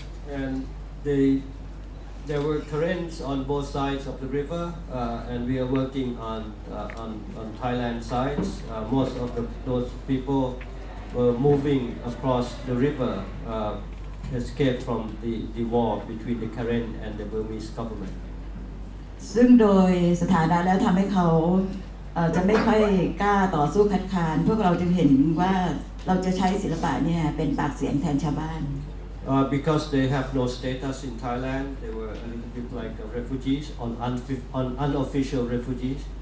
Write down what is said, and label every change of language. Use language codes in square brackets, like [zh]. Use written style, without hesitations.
[en] And there were Karens on both sides of the river, and we are working on Thailand sides. Most of those people were moving across the river, escaped from the war between the Karen and the Burmese government. [th] ซึ่งโดยสถานะแล้วทำให้เขาจะไม่ค่อยกล้าต่อสู้คัดค้านพวกเราจึงเห็นว่าเราจะใช้ศิลปะเนี่ยเป็นปากเสียงแทนชาวบ้าน [en] Because they have no status in Thailand, they were a little bit like refugees, unofficial refugees.